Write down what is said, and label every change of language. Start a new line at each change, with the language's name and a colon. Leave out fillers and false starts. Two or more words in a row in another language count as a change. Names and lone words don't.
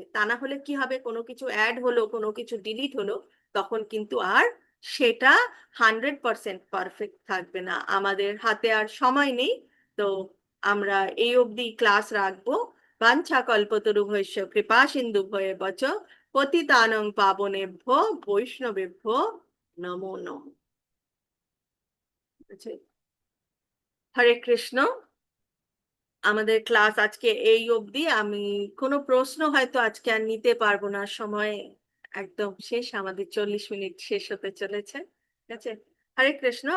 Bangla: তা না হলে কি হবে, কোনো কিছু অ্যাড হলো, কোনো কিছু ডিলিট হলো, তখন কিন্তু আর সেটা 100% পারফেক্ট থাকবে না। আমাদের হাতে আর সময় নেই। তো আমরা এই অবধি ক্লাস রাখবো।
Sanskrit: বাঞ্ছা কল্পতরুভ্যশ্চ কৃপা সিন্ধুভ্যেব বচ পতিতানং পাবনেভ্যো বৈষ্ণবেভ্যো নমো নমঃ।
Bangla: আচ্ছা, হরে কৃষ্ণ। আমাদের ক্লাস আজকে এই অবধি। আমি কোনো প্রশ্ন হয়তো আজকে আর নিতে পারবো না, সময় একদম শেষ, আমাদের 40 মিনিট শেষ হতে চলেছে। ঠিক আছে, হরে কৃষ্ণ।